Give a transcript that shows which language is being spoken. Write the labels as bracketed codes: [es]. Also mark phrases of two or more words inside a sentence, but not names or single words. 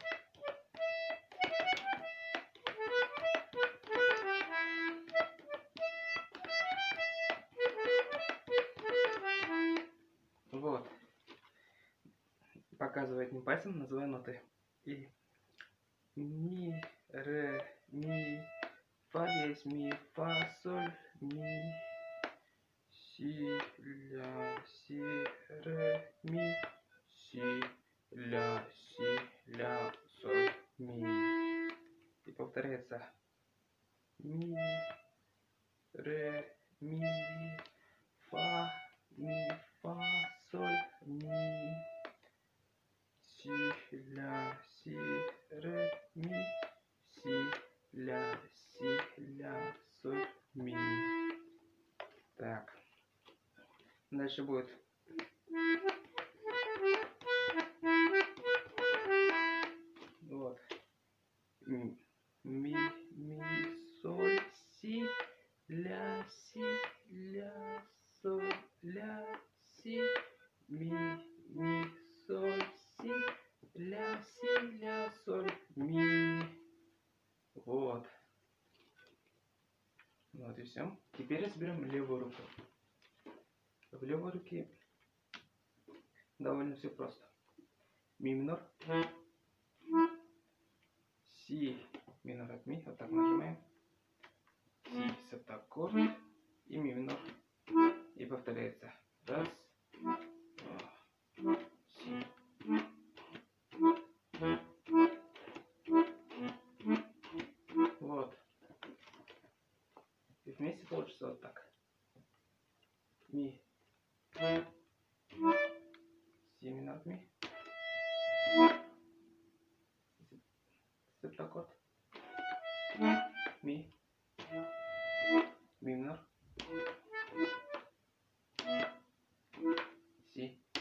[ru] Вот. Показывая одним пальцем, называю ноты. И ми, ре, ми, фа есть ми, фа, соль, ми, си, ля, си, ре, ми, си, ля, соль, ми. И повторяется ми, ре, ми, фа, соль, ми, си, ля, ре, ми, си, ля, соль, ми. Так. Дальше будет вот ми, соль, си, ля, соль, ля, си, ми, соль, си, ля, соль, ми. Вот. Вот и все. Теперь разберем левую руку. В левой руке довольно все просто. Ми минор, си минор от ми, вот так нажимаем, си септаккорд и ми минор. И повторяется. Раз, два, си. Вот. И вместе получится вот так. Ми. Си минор от ми. Септаккорд. Ми. Ми минор. Си.